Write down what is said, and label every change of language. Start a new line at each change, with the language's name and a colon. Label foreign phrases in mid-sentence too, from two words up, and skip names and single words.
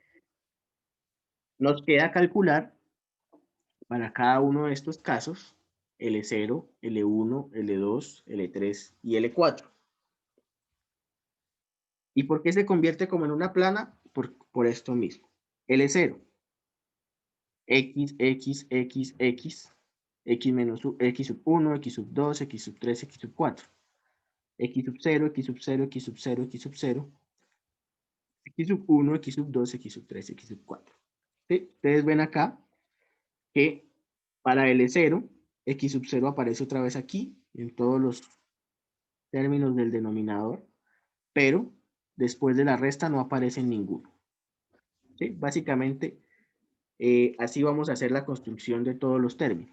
Spanish: Nos queda calcular para cada uno de estos casos L0, L1, L2, L3 y L4. ¿Y por qué se convierte como en una plana? Por esto mismo. L0, X, X, X, X, X menos X sub 1, X sub 2, X sub 3, X sub 4. X sub 0, X sub 0, X sub 0, X sub 0, X sub 1, X sub 2, X sub 3, X sub 4. ¿Sí? Ustedes ven acá que para L0, X sub 0 aparece otra vez aquí, en todos los términos del denominador, pero después de la resta no aparece en ninguno. ¿Sí? Básicamente, así vamos a hacer la construcción de todos los términos.